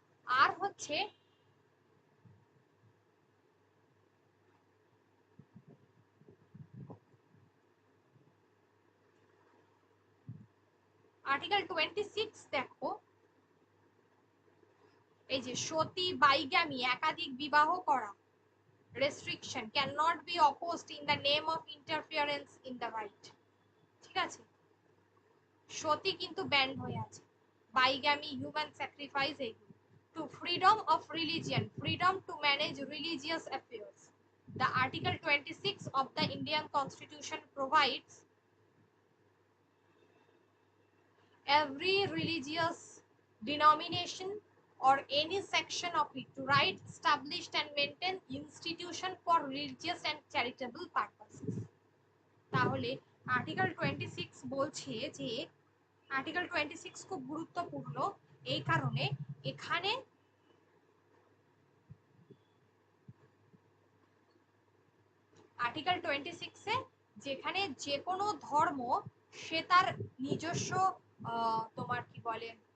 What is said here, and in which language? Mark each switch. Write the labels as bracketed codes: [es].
[bn] আর হচ্ছে আর্টিকেল 26 দেখো, এই যে সতী বাইগামি একাধিক বিবাহ করা, [en] restriction cannot be opposed in the name of interference in the right। [bn] ঠিক আছে, সতী কিন্তু ব্যান্ড হয়ে আছে, বাইগামি, হিউম্যান স্যাক্রিফাইস, এইগুলো। [en] To freedom of religion, freedom to manage religious affairs. The Article 26 of the Indian Constitution provides every religious denomination or any section of it to write, establish and maintain institution for religious and charitable purposes। [bn] তাহলে article 26 বলছে যে, article 26 খুব গুরুত্বপূর্ণ এই কারণে, এখানে article 26 এ যেখানে যে কোনো ধর্ম সে তার নিজস্ব তোমার কি বলে,